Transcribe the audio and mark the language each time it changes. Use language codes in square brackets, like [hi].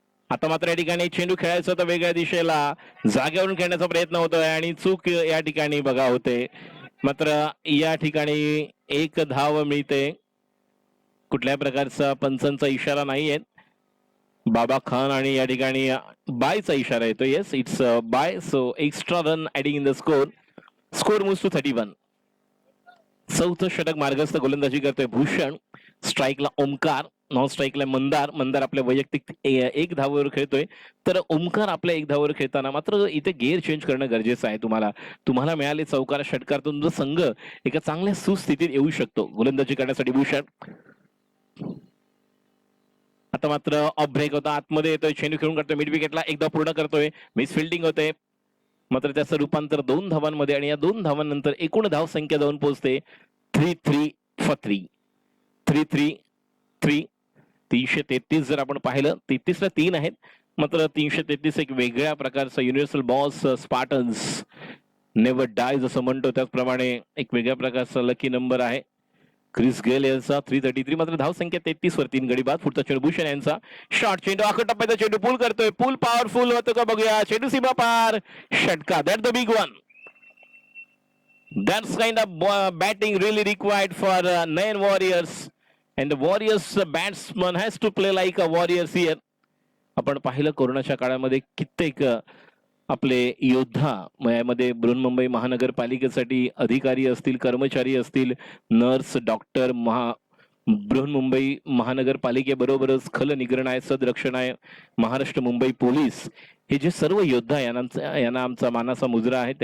[mr] आता मात्र या ठिकाणी चेंडू खेळायचा होता वेगळ्या दिशेला, जागेवरून खेळण्याचा प्रयत्न होतोय आणि चूक या ठिकाणी बघा होते. मात्र या ठिकाणी एक धाव मिळते. कुठल्या प्रकारचा पंचांचा इशारा नाहीये. बाबा खान आणि या ठिकाणी बायचा इशारा येतो. [en] Yes it's bye. So extra run adding in the score. Score moves to 31. [mr] 4थं षटक मार्गस्थ गोलंदाजी करतोय भूषण. स्ट्राईकला ओमकार, नॉन स्ट्राईकला मंदार. मंदार आपल्या वैयक्तिक 1 धावावर खेळतोय तर ओमकार आपल्या 1 धावावर खेळताना मात्र इथे गेअर चेंज करणं गरजेचं आहे. तुम्हाला मिळाले चौकार षटकातून जो संघ एका चांगल्या सुस्थितीत येऊ शकतो गोलंदाजी करण्यासाठी भूषण. आता मात्र ऑफ ब्रेक होता, आतमध्ये येतोय, चेंडू खेळून करतोय मिड विकेटला. एक धाव पूर्ण करतोय. मिस फिल्डिंग होते मात्र त्याचं रूपांतर 2 धावांमध्ये आणि या 2 धावांनंतर एकूण धाव संख्या जाऊन पोहोचते 3-3 for 3. 3-3-3. 333 जर आपण पाहिलं 33 ला 3 आहेत. मात्र 333 एक वेगळ्या प्रकारचा universal boss [en] spartans never dies [mr] असं म्हणतो त्याचप्रमाणे एक वेगळ्या प्रकारचा लकी नंबर आहे. क्रिस गेल यांचा 333. मात्र धाव संख्या 33 वर 3 गडी बाद. पुढचा चेंडू भूषण यांचा. शॉर्ट चेंडू आखा टप्प्याचा चेंडू पूल करतोय. पूल पॉवरफुल होतो का बघूया. चेंडू सीमा पार. षटका. [en] That the big one. That's kind of batting really required for Nayan Warriors. And the Warriors batsman has to play like a Warriors here. [mr] आपण पाहिलं कोरोनाच्या काळामध्ये कित्येक आपले योद्धा यामध्ये बृहन्मुंबई महानगरपालिकेसाठी अधिकारी असतील, कर्मचारी असतील, नर्स, डॉक्टर, बृहन्मुंबई महानगरपालिकेबरोबरच खल निग्रणाय, सदरक्षणाय, महाराष्ट्र मुंबई पोलीस हे जे सर्व योद्धा यांना आमचा मानाचा मुजरा आहे.